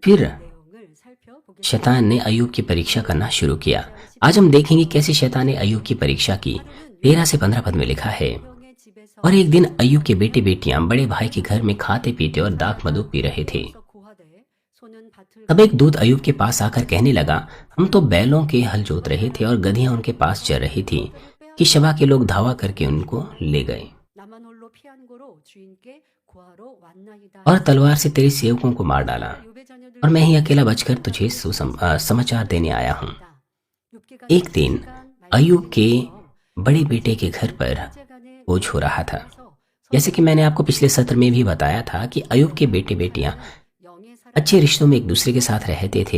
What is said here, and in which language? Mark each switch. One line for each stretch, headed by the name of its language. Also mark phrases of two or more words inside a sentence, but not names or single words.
Hindi: फिर
Korean: 내용을 살펴보겠습니다.
Hindi: शैतान ने अय्यूब की परीक्षा करना शुरू किया। आज हम देखेंगे कैसे शैतान ने अय्यूब की परीक्षा की। 13 से 15 पद में लिखा है,
Korean: 형의 집에서
Hindi: और एक दिन अय्यूब के बेटे बेटियां बड़े भाई के घर में खाते पीते और दाख मधु पी रहे थे।
Korean: 고하되 소는 밭을
Hindi: तब एक दूत अय्यूब के पास आकर कहने लगा, हम तो बैलों के हल जोत रहे थे और गधियां उनके पास चर रही थी कि शबा के लोग धावा करके उनको ले गए
Korean: 나만 홀로 피한 고로 주인께 구하러 왔나이다.
Hindi: और तलवार से तेरे सेवकों को मार डाला,
Korean: 욥의 자녀들
Hindi: और मैं ही अकेला बचकर तुझे समाचार देने आया हूँ। एक दिन अय्यूब के बड़े बेटे के घर पर बोझ हो रहा था। जैसे कि मैंने आपको पिछले सत्र में भी बताया था कि अय्यूब के बेटे बेटियां अच्छे रिश्तों में एक दूसरे के साथ रहते थे।